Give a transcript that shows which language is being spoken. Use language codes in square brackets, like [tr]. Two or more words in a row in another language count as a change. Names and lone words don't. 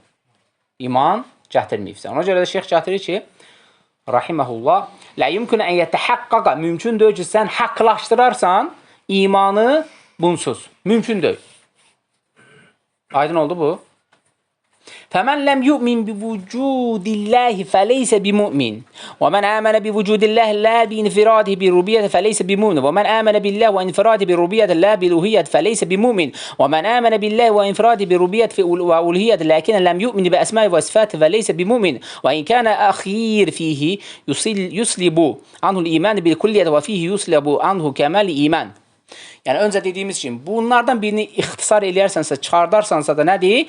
[az] İman gətirməyibsən. Ona görə də şeyx gətirir ki, rahiməhullah, [ar] لا يمكن أن يتحقق, [az] mümkün deyil ki, sən haqlaşdırarsan imanı bunsuz. Mümkün deyil. Aydın oldu bu? [ar] فمن لم يؤمن بوجود الله فليس بمؤمن. ومن آمن بوجود الله لا بانفراده بالربوبية فليس بمؤمن. ومن آمن بالله وانفراده بالربوبية لا بالألوهية فليس بمؤمن. ومن آمن بالله وانفراده بالربوبية والألوهية لكنه لم يؤمن بالأسماء والصفات فليس بمؤمن. وإن كان آخر فيه يسلب عنه الإيمان بالكلية وفيه يسلب عنه كمال الإيمان. [az] Yəni, öncə dediyimiz kimi, bunlardan birini ixtisar eləyərsənsə, çıxardarsansa da nədir?